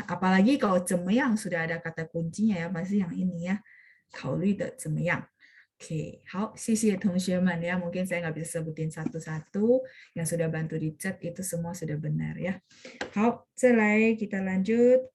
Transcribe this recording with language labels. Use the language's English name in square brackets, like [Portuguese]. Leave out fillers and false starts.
[Indonesian] Apalagi kalau 怎么样 sudah ada kata kuncinya ya, pasti yang ini ya. [Chinese] 考虑的怎么样? Oke, 好，谢谢同学们ya. [Indonesian] Mungkin saya nggak bisa sebutin satu-satu. Yang sudah bantu di chat itu semua sudah benar ya. [Chinese] 好，再来 [Indonesian] kita lanjut.